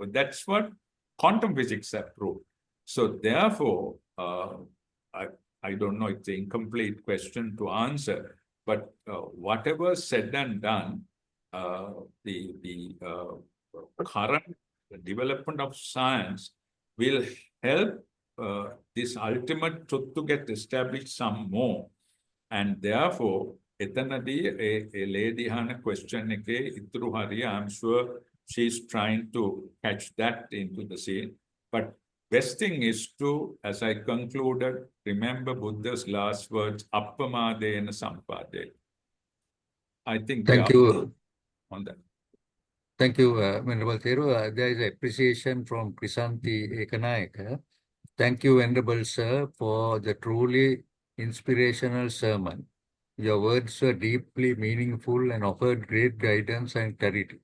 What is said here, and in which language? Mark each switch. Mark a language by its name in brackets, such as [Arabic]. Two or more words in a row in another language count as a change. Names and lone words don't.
[English] That's what quantum physics have proved. So therefore, I don't know, it's an incomplete question to answer, but whatever said and done, the current development of science will help this ultimate truth to get established some more. And therefore, එතනදී a lady [Sinhala] අහන question එකේ ඉතුරු හරිය [English] I'm sure she's trying to catch that into the scene. But best thing is to, as I concluded, remember Buddha's last words, [Pali] appamadena sampadena. [English] I think we Thank are you. on that. Thank you, Venerable Thero. There is appreciation from Krisanti Ekanayaka. Thank you, Venerable Sir, for the truly inspirational sermon. Your words were deeply meaningful and offered great guidance and clarity.